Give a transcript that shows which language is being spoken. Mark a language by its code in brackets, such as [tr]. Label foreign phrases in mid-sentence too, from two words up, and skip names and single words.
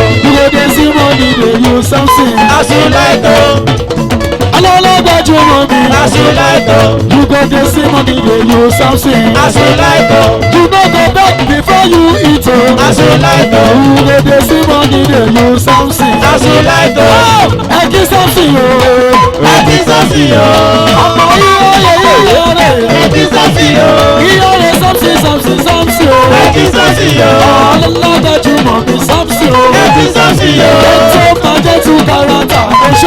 [pcm] you go dey see money dey use Samson As you like o. [yo] alọ́lọ́gbàjúmọ̀ mi [pcm] As you like o. you go dey see money dey use Samson As you like o. you no go beg before you eat o As you like o. you go dey see money dey use Samson As you like o. [yo] ẹ kí Samson o Ẹbí sọ́sì o. ọmọ iyọ̀rẹ̀ Ẹbí sọ́sì o. iyọ̀rẹ̀ Samson o Ẹbí sọ́sì o. alọ́lọ́gbàjúmọ̀ mi Samson o Ẹbí sọ́sì o. tó máa jẹ́ tu karata oṣó